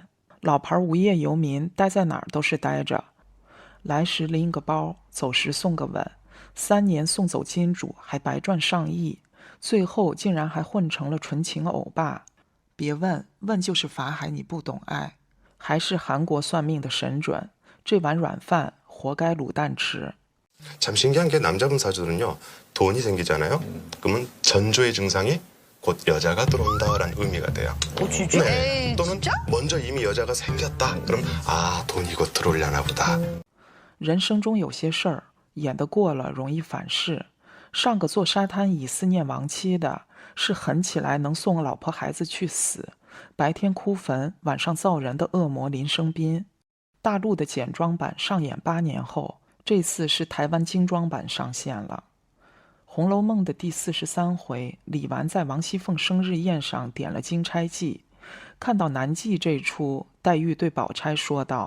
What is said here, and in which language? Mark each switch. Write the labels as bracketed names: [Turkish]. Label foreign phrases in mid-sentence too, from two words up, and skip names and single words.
[Chinese] 老牌无业游民待在哪儿都是待着，来时拎个包，走时送个吻，3年送走金主还白赚上亿，最后竟然还混成了纯情欧巴。别问，问就是法海你不懂爱。还是韩国算命的神准，这碗软饭活该卤蛋吃。 [Korean] 참 신기한 게 남자분 사주들은요 돈이 생기잖아요. 그러면 전조의 증상이 곧 여자가 들어온다라는 의미가 돼요. 진짜? 네. 또는 먼저 이미 여자가 생겼다. 그럼 아 돈이 곧 들어오려나 보다. [Chinese] 人生中有些事儿演得过了容易反噬。上个做沙滩以思念亡妻的，是狠起来能送老婆孩子去死，白天哭坟，晚上造人的恶魔林生斌。大陆的简装版上演8年后，这次是台湾精装版上线了。《红楼梦》的第43回，李纨在王熙凤生日宴上点了金钗记，看到南记这出，黛玉对宝钗说道：“